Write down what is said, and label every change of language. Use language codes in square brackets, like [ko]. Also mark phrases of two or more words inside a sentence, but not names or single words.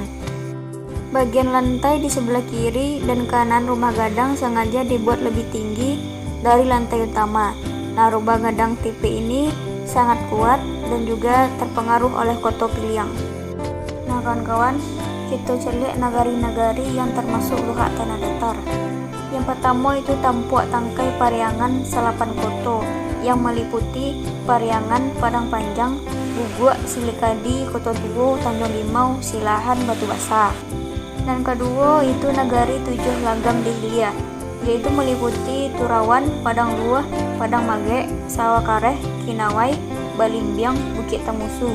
[id] Bagian lantai di sebelah kiri dan kanan rumah gadang sengaja dibuat lebih tinggi dari lantai utama. Nah, rumah gadang tipe ini sangat kuat dan juga terpengaruh oleh Koto Piliang. Nah, kawan-kawan, kita cek nagari-nagari yang termasuk luhak tanah datar. Yang pertama itu Tampuak Tangkai Pariangan Salapan Koto yang meliputi Pariangan, Padang Panjang, Buguak, Silikadi, Koto Tuo, Tanjung Limau, Silahan, Batu Basah. Dan kedua itu Nagari Tujuh Lagam Dihlia, yaitu meliputi Turawan, Padang Luah, Padang Mage, Sawah Kareh, Kinawai, Balimbiang, Bukit Tamusu.